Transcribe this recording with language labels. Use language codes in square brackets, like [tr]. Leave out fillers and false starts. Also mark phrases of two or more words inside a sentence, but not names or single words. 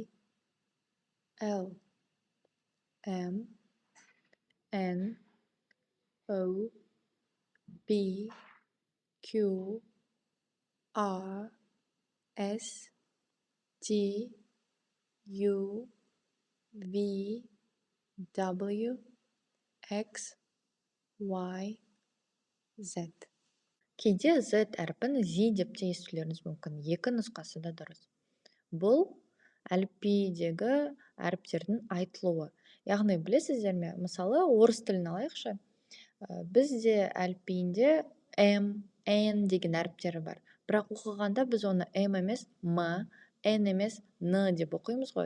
[en] L, M, N, O, P, Q, R, S, T, U, V, W, X, Y, Z. [kk] Кейде Z әріпін Z деп те естулеріңіз мүмкін. Екі нұсқасы да дұрыс. Бұл әліпбидегі әріптердің айтылуы. Яғни білесіздер ме? Мысалы, орыс тілін алайықшы. Бізде әліпбиінде M, N деген әріптері бар. Бірақ оқығанда біз оны M емес M, N емес N деп оқимыз ғой.